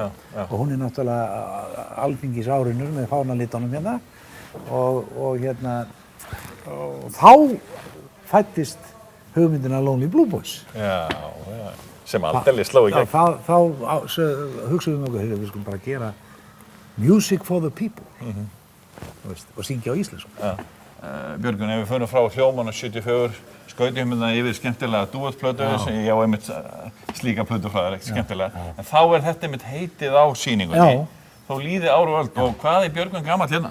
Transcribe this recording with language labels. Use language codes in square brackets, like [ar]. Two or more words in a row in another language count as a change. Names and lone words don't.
[is] Og hún er náttúrulega alþingisárinu með fánalitunum hérna. Og hérna, þá fæddist hugmyndin af Lonely Blue Boys. Já. Sem aldeilis sló í gegn. Þá hugsaðum við við skulum bara gera Music for the people og syngja á íslensku. Björgvin, ef við förum frá Hljómann 74, skautjum hérna yfir skemmtilega duettplötu sem ég á einmitt slíka plötu frá þér, ekkert skemmtilega. En þá er þetta einmitt heitið á sýningunni. Þá líði ár og öld og hvað er Björgvin gamall hérna?